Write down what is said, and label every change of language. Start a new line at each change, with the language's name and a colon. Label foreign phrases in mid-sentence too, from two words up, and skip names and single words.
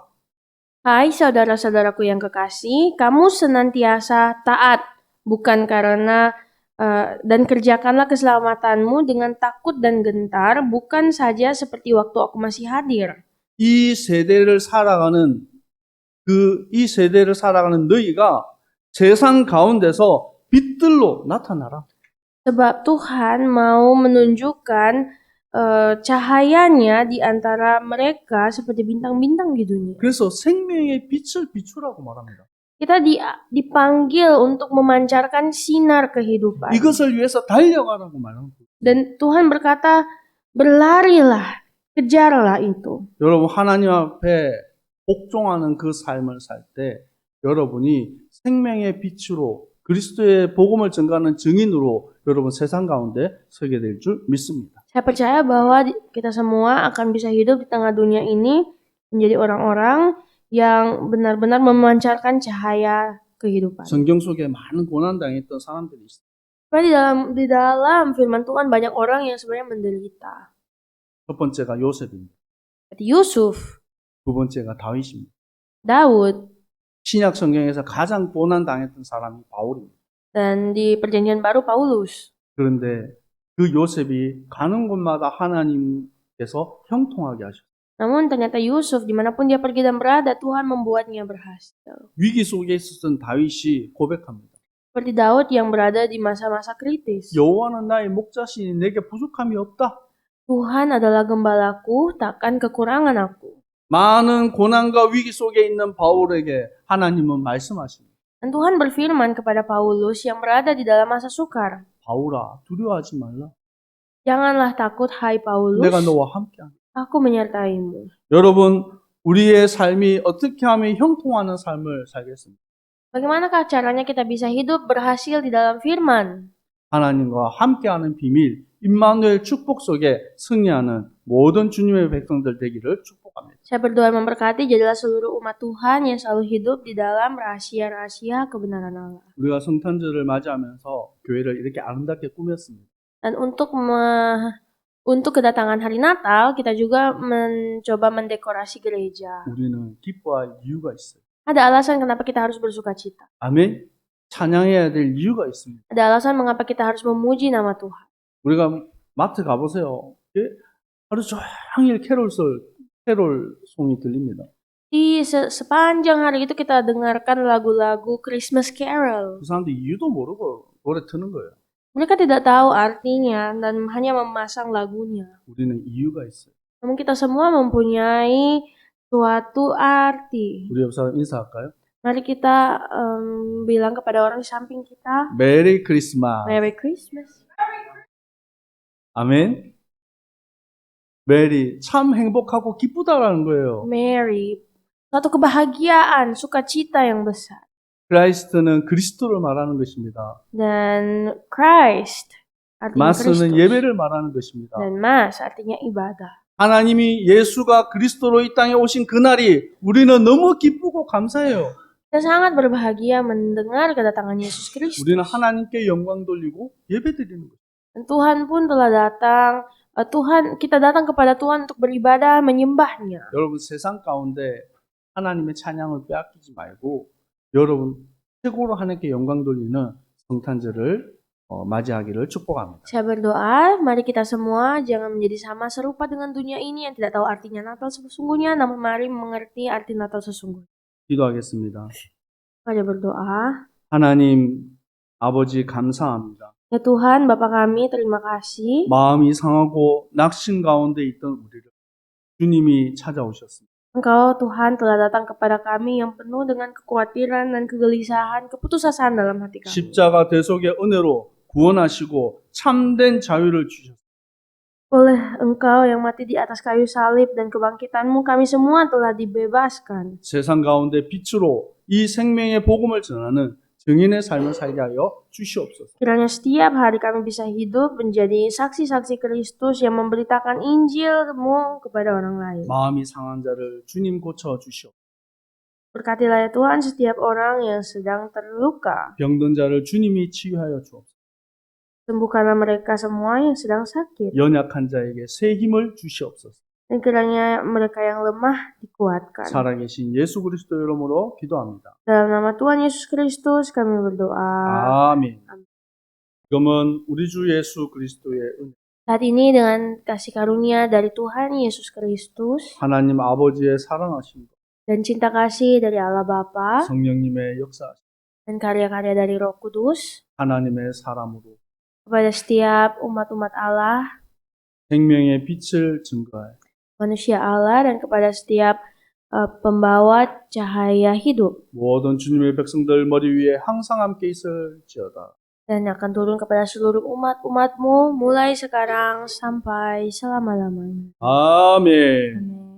Indonesian: Hai saudara-saudaraku yang kekasih, kamu senantiasa taat, bukan karena dan kerjakanlah keselamatanmu dengan takut dan gentar, bukan saja seperti waktu aku masih hadir.
Korean: 이 세대를 살아가는 너희가 세상 가운데서 빛들로 나타나라.
Indonesian: Sebab Tuhan mau menunjukkan cahayanya di antara mereka seperti bintang-bintang di dunia.
Korean: 그래서 생명의 빛을 비추라고 말합니다.
Indonesian: Kita dipanggil untuk memancarkan sinar kehidupan.
Korean: 이것을 위해서 달려가라고 말합니다.
Indonesian: Dan Tuhan berkata, berlarilah, kejarlah itu.
Korean: 여러분 하나님 앞에 복종하는 그 삶을 살 때 여러분이 생명의 빛으로 그리스도의 복음을 전가하는 증인으로 여러분 세상 가운데 서게 될 줄 믿습니다.
Indonesian: Saya percaya bahwa kita semua akan bisa hidup di tengah dunia ini menjadi orang-orang yang benar-benar memancarkan cahaya kehidupan.
Korean: 성경 속에 많은 고난 당했던 사람들이 있어요.
Indonesian: Karena di dalam firman Tuhan banyak orang yang sebenarnya menderita.
Korean: 첫 번째가 요셉입니다.
Indonesian: Seperti Yusuf,
Korean: 두 번째가 다윗입니다.
Indonesian: Daud,
Korean: 신약 성경에서 가장 고난 당했던 사람이 바울입니다.
Indonesian: dan di perjanjian baru Paulus.
Korean: 그런데 그 요셉이 가는 곳마다 하나님께서 형통하게 하셨어요.
Indonesian: Namun ternyata Yusuf dimanapun dia pergi dan berada, Tuhan membuatnya berhasil.
Korean: 위기 속에 있었던 다윗이 고백합니다.
Indonesian: Seperti Daud yang berada di masa-masa kritis.
Korean: 여호와는 나의 목자시니 내게 부족함이 없다.
Indonesian: Tuhan adalah gembalaku, takkan kekurangan aku.
Korean: 많은 고난과 위기 속에 있는 바울에게 하나님은 말씀하십니다.
Indonesian: Dan Tuhan berfirman kepada Paulus yang berada di dalam masa sukar.
Korean: 바울아, 두려워하지 말라.
Indonesian: Janganlah takut, hai Paulus,
Korean: 내가 너와 함께하겠다.
Indonesian: aku menyertaimu.
Korean: 여러분, 우리의 삶이 어떻게 하면 형통하는 삶을 살겠습니까?
Indonesian: Bagaimanakah caranya kita bisa hidup berhasil di dalam firman?
Korean: 하나님과 함께하는 비밀, 임마누엘 축복 속에 승리하는 모든 주님의 백성들 되기를 축복합니다.
Indonesian: Saya berdoa memberkati jadilah seluruh umat Tuhan yang selalu hidup di dalam rahasia-rahasia kebenaran Allah.
Korean: 우리가 성탄절을 맞이하면서 교회를 이렇게 아름답게 꾸몄습니다.
Indonesian: Dan untuk kedatangan hari Natal, kita juga mencoba mendekorasi gereja.
Korean: 우리는 기뻐할 이유가 있어요.
Indonesian: Ada alasan kenapa kita harus bersuka cita.
Korean: 아멘. 찬양해야 될 이유가 있습니다.
Indonesian: Ada alasan mengapa kita harus memuji nama Tuhan.
Korean: 우리가 마트 가보세요. 하루 종일 캐롤송이 들립니다.
Indonesian: Di sepanjang hari itu kita dengarkan lagu-lagu
English: Christmas Carol.
Korean: 그 사람들 이유도 모르고 노래 트는 거예요.
Indonesian: Mereka tidak tahu artinya dan hanya memasang lagunya.
Korean: 우리는 이유가 있어요.
Indonesian: Namun kita semua mempunyai suatu arti.
Korean: 우리 옆 사람 인사할까요?
Indonesian: Mari kita bilang kepada orang di samping kita,
English: Merry Christmas. Merry Christmas.
Korean: 아멘. 메리 참 행복하고 기쁘다라는 거예요.
Indonesian: Mary, suatu kebahagiaan, sukacita yang besar.
Korean: 크라이스트는 그리스도를 말하는 것입니다.
Indonesian: Dan Christ artinya
Korean: 마스는
Indonesian: Kristus.
Korean: 예배를 말하는 것입니다.
Indonesian: Dan Mas artinya ibadah.
Korean: 하나님이 예수가 그리스도로 이 땅에 오신 그날이 우리는 너무 기쁘고 감사해요.
Indonesian: Kita sangat berbahagia mendengar kedatangan Yesus Kristus.
Korean: 우리는 하나님께 영광 돌리고 예배드리는 거예요.
Indonesian: Dan Tuhan pun telah datang. Kita datang kepada Tuhan untuk beribadah, menyembahnya.
Korean: 여러분 세상 가운데 하나님의 찬양을 빼앗기지 말고 여러분 최고로 하나님께 영광 돌리는 성탄절을 맞이하기를 축복합니다.
Indonesian: Saya berdoa, mari kita semua jangan menjadi sama serupa dengan dunia ini yang tidak tahu artinya Natal sesungguhnya, namun mari mengerti arti Natal sesungguhnya.
Korean: 기도하겠습니다.
Indonesian: Mari berdoa.
Korean: 하나님 아버지 감사합니다.
Indonesian: Ya Tuhan, Bapa kami, terima kasih.
Korean: 마음이 상하고 낙심 가운데 있던 우리를 주님이 찾아오셨습니다.
Indonesian: Engkau Tuhan telah datang kepada kami yang penuh dengan kekhawatiran dan kegelisahan, keputusasaan dalam hati kami.
Korean: 십자가 대속의 은혜로 구원하시고 참된 자유를 주셨습니다.
Indonesian: Oleh Engkau yang mati di atas kayu salib dan kebangkitan-Mu, kami semua telah dibebaskan.
Korean: 세상 가운데 빛으로 이 생명의 복음을 전하는 증인의 삶을 살게 하여 주시옵소서.
Indonesian: Kiranya setiap hari kami bisa hidup menjadi saksi-saksi Kristus yang memberitakan Injil-Mu kepada orang lain.
Korean: 마음이 상한 자를 주님 고쳐 주시옵소서.
Indonesian: Berkatilah ya Tuhan setiap orang yang sedang terluka.
Korean: 병든 자를 주님이 치유하여 주옵소서.
Indonesian: Sembuhkanlah mereka semua yang sedang sakit.
Korean: 연약한 자에게 새 힘을 주시옵소서.
Indonesian: Dan kiranya mereka yang lemah dikuatkan.
Korean: 살아계신 예수 그리스도 이름으로 기도합니다.
Indonesian: Dalam nama Tuhan Yesus Kristus kami berdoa.
Korean: 아멘. 지금은 우리 주 예수 그리스도의 은혜,
Indonesian: Saat ini dengan kasih karunia dari Tuhan Yesus Kristus
Korean: 하나님 아버지의 사랑하심,
Indonesian: dan cinta kasih dari Allah Bapa
Korean: 성령님의 역사,
Indonesian: dan karya-karya dari Roh Kudus
Korean: 하나님의 사람으로
Indonesian: kepada setiap umat-umat Allah,
Korean: 생명의 빛을 증거하여
Indonesian: manusia Allah, dan kepada setiap pembawa cahaya hidup,
Korean: 모든 주님의 백성들 머리 위에 항상 함께 있을지어다.
Indonesian: dan akan turun kepada seluruh umat-umatmu mulai sekarang sampai selama-lamanya.
Korean: 아멘.
Indonesian: Amin.